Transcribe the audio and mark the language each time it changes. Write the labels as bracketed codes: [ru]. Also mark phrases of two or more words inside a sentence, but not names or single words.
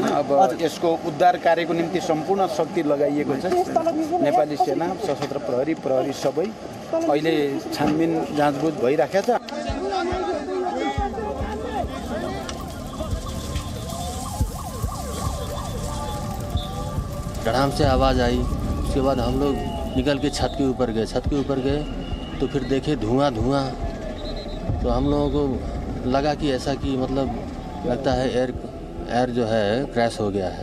[ne] अब यसको उद्धार कार्यको निम्ति सम्पूर्ण शक्ति लगाइएको छ। नेपाली सेना, सशस्त्र प्रहरी सबै अहिले छानबिन जाँचबुझ भइराखेको छ। [hi] धड़ाम से आवाज़ आई, उसके बाद हम लोग निकल के छत के ऊपर गए तो फिर देखे धुआं। तो हम लोगों को लगा कि ऐसा कि मतलब लगता है एयर जो है क्रैश हो गया है।